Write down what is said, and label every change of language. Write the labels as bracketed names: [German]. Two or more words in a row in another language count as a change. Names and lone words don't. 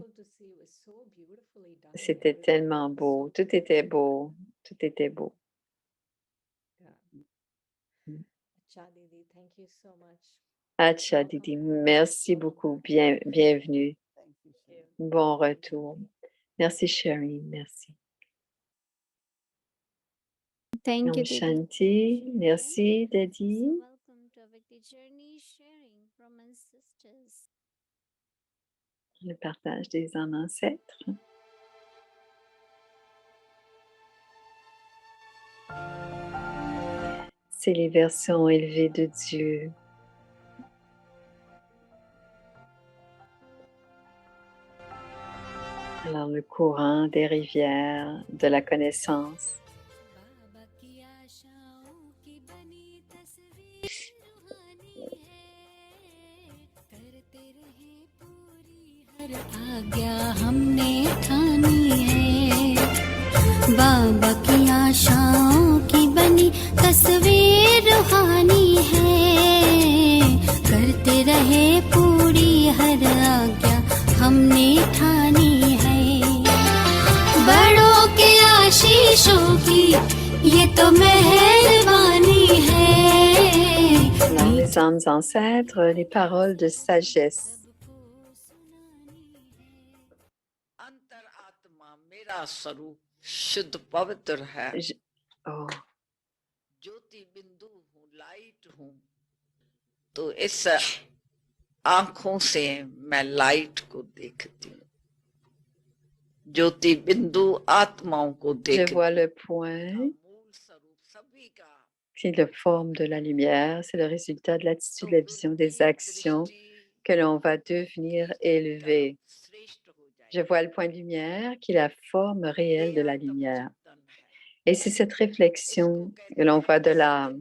[French] C'était tellement beau, tout était beau, tout était beau. [Hindi] अच्छा दीदी, [French] merci beaucoup, bienvenue, [English] Thank you, Sherry. [French] bon retour. Merci Sherry, merci. [English] Thank you, [Hindi] Om Didi. Shanti, [French] merci Daddy. [English] So welcome to Avakti Journey Sharing from Ancestors. [French] Le partage des âmes ancêtres. C'est les versions élevées de Dieu. Alors le courant des rivières de la connaissance. [Hindi] बाबा की आशाओं की बनी तस्वीर रूहानी है करते रहे पूरी हर आज्ञा हमने ठानी है बाबा की आशाओं की बनी तस्वीर रूहानी है करते रहे पूरी हर आज्ञा हमने ठानी है बड़ों के आशीषों की ये तो मेहरबानी है [French] Alors, les âmes ancêtres, les paroles de sagesse. [Hindi] सबको सुनानी है अंतरात्मा मेरा स्वरूप शुद्ध पवित्र है Oh, ज्योति बिंदु हूँ लाइट हूँ तो इस आंखों से मैं लाइट को देखती हूँ ज्योति बिंदु आत्माओं को [French] je [Hindi] देखती [French] vois le [Hindi] हूँ [French] point [Hindi] मूल स्वरूप सभी का [French] qui est la forme de la lumière. C'est le résultat de l'attitude, de la vision des actions que l'on va devenir élevé. Je vois le point de lumière qui est la forme réelle de la lumière. Et c'est cette réflexion que l'on voit de l'âme.